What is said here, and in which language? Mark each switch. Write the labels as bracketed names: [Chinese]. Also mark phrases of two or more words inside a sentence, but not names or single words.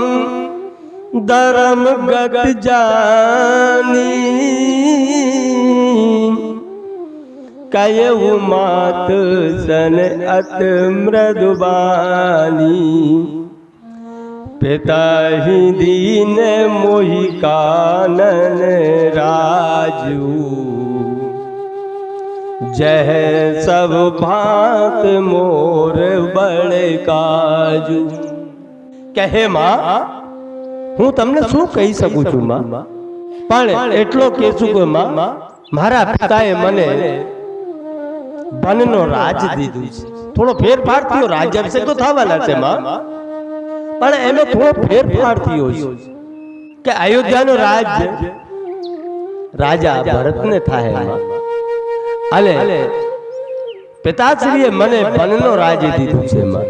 [Awadhi] धर्म गत जानी कयुं मात सन अत मृदुबानी पिता हि दीन मोही कानन राजु जह सब भात मोर बड़े काजू. [Gujarati] કહે માં હું તમને શું કહી શકું છું માં, પણ એટલો કહેશું કે માં મારા પિતાએ મને વનનો રાજ દીધું છે. થોડો ફેરફાર થયો, રાજ્યાભિષેક તો થવાના છે માં, પણ એમાં થોડો ફેરફાર થયો છે કે અયોધ્યાનો રાજ્ય રાજા ભરતને થાય માં, અને પિતાશ્રીએ મને વનનો રાજ દીધું છે માં.